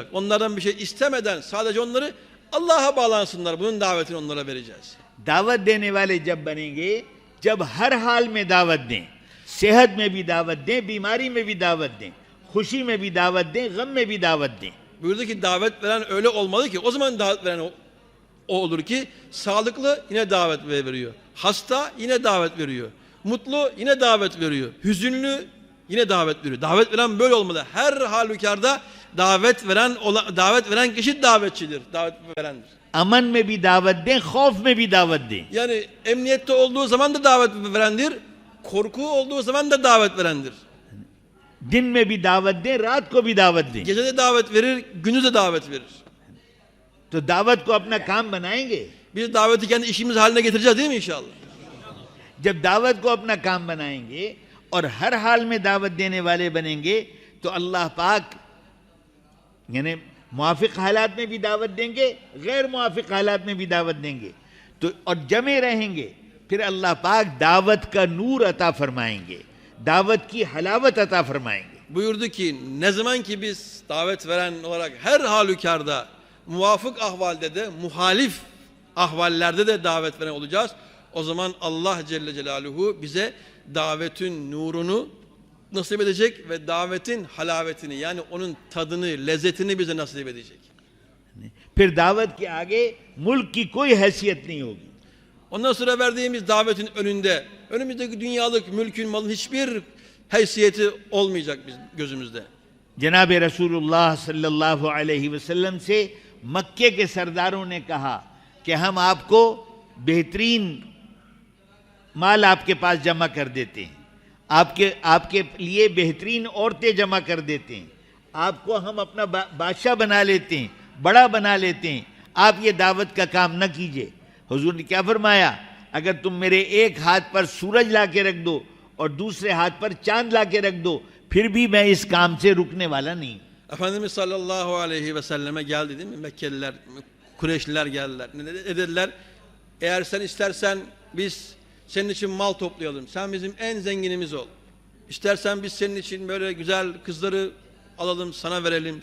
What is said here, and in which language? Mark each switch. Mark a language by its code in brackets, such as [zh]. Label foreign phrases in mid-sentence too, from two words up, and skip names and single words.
[tr] Onlardan bir şey istemeden sadece onları Allah'a bağlansınlar. Bunun davetini onlara vereceğiz. [hi] दावत देने वाले जब बनेंगे जब हर हाल में दावत दें, सेहत में भी दावत दें, बीमारी में भी दावत दें, खुशी में भी दावत दें, गम में भी दावत दें. [tr] Buyurdu ki davet veren öyle olmalı ki o zaman davet veren o olur ki sağlıklı yine davet veriyor. Hasta yine davet veriyor. Mutlu yine davet veriyor. Hüzünlü Yine davet veriyor. Davet veren böyle olmalı. Her halükarda davet veren kişi davetçidir. Davet verendir. [hi] अमन में भी दावत दें, खौफ में भी दावत दें. [tr] Yani emniyette olduğu zaman da davet verendir. Korku olduğu zaman da davet verendir. [hi] दिन में भी दावत दें, रात को भी दावत दें. [tr] Gece de davet verir, gündüz de davet verir. [hi] तो दावत को अपना काम बनाएंगे. [tr] Biz daveti kendi işimiz haline getireceğiz değil mi inşallah? [hi] जब दावत को अपना काम बनाएंगे और हर हाल में दावत देने वाले बनेंगे तो अल्लाह पाक यानी मुआफिक हालात में भी दावत देंगे, गैर मुआफिक हालात में भी दावत देंगे. तो और जमे रहेंगे, फिर अल्लाह पाक दावत का नूर अता फरमाएंगे, दावत की हलावत अता फरमाएंगे. [tr] Buyurdu ki ne zaman ki biz davet veren olarak her halükarda muvafık ahvalde de muhalif ahvallerde de davet veren olacağız. O zaman Allah [ar] جل جلاله [tr] bize davetin nurunu nasip edecek ve davetin halavetini yani onun tadını, lezzetini bize nasip edecek. [hi] फिर दावत के आगे मुल्क की कोई हैसियत नहीं होगी. [tr] Ondan sonra verdiğimiz davetin önümüzdeki dünyalık mülkün, malın hiçbir haysiyeti olmayacak bizim gözümüzde. [hi] जनाब रसूलुल्लाह [ar] صلى الله عليه وسلم [hi] से मक्के के सरदारों ने कहा कि हम आपको बेहतरीन माल आपके पास जमा कर देते हैं, आपके लिए बेहतरीन औरतें जमा कर देते हैं, आपको हम अपना बादशाह बना लेते हैं, बड़ा बना लेते हैं, आप ये दावत का काम न कीजिए. हुजूर ने क्या फरमाया, अगर तुम मेरे एक हाथ पर सूरज ला के रख दो और दूसरे हाथ पर चांद ला के रख दो, फिर भी मैं इस काम से रुकने वाला नहीं. [tr] Efendimiz [ar] صلى الله عليه وسلم [tr] geldi değil mi? Mekkeliler, Kureyşliler geldiler. Ne dediler? Eğer sen istersen biz senin için mal toplayalım. Sen bizim en zenginimiz ol. İstersen biz senin için böyle güzel kızları alalım, sana verelim.